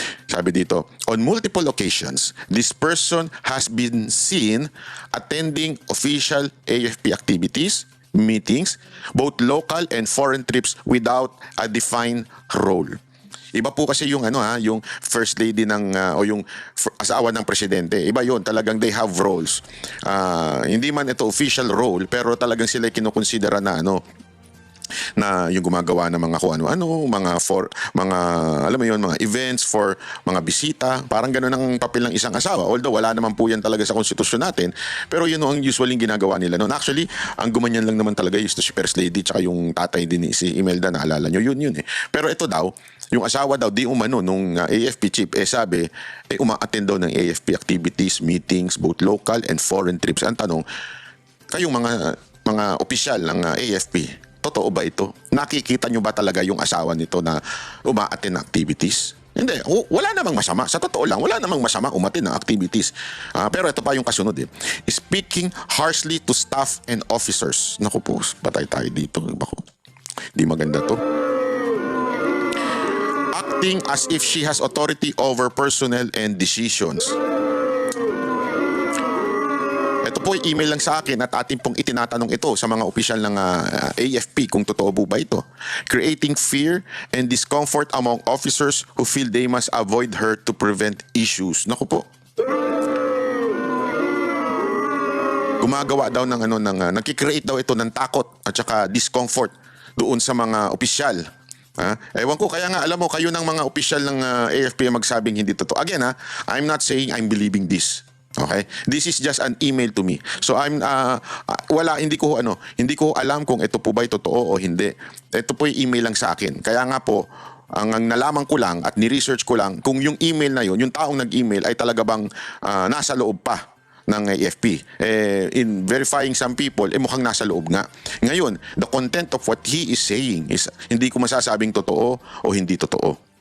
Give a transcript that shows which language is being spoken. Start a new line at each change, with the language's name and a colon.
Filipino: Sabi dito,
English: on multiple occasions, this person has been seen attending official AFP activities, meetings, both local and foreign trips without a defined role.
Filipino: Iba po kasi yung yung first lady ng o yung asawa ng presidente. Iba 'yon,
English: talagang they have roles.
Filipino: Hindi man ito official role pero talagang sila kinukonsidera na na yung gumagawa ng mga kung ano-ano, mga alam mo yun, mga events for mga bisita. Parang ganoon ang papel ng isang asawa. Although wala naman po yan talaga sa konstitusyon natin, pero yun ang usually ginagawa nila noon. Actually, ang gumanyan lang naman talaga yung si First Lady tsaka yung tatay din si Imelda, naalala nyo, yun eh. Pero ito daw, yung asawa daw, di umano nung AFP chief, sabi, uma-attend daw ng AFP activities, meetings,
English: both local and foreign trips.
Filipino: Ang tanong, kayong mga opisyal ng AFP, totoo ba ito? Nakikita nyo ba talaga yung asawa nito na uma-attend ng activities? Hindi. Wala namang masama. Sa totoo lang, wala namang masama umattend ng activities. Pero ito pa yung kasunod eh.
English: Speaking harshly to staff and officers.
Filipino: Naku po, patay tayo dito. Di maganda to.
English: Acting as if she has authority over personnel and decisions.
Filipino: Ito po yung email lang sa akin at atin pong itinatanong ito sa mga opisyal ng AFP kung totoo po ba ito.
English: Creating fear and discomfort among officers who feel they must avoid her to prevent issues.
Filipino: Naku po. Gumagawa daw ng nagki-create daw ito ng takot at saka discomfort doon sa mga opisyal. Ewan ko, kaya nga alam mo, kayo ng mga opisyal ng AFP magsabing hindi totoo.
English: Again I'm not saying I'm believing this. Okay? This is just an email to me.
Filipino: So hindi ko alam kung ito po ba ay totoo o hindi. Ito po yung email lang sa akin. Kaya nga po, ang nalaman ko lang at ni-research ko lang kung yung email na yun, yung taong nag-email ay talaga bang nasa loob pa ng AFP.
English: In verifying some people,
Filipino: mukhang nasa loob nga. Ngayon,
English: the content of what he is saying is
Filipino: hindi ko masasabing totoo o hindi totoo.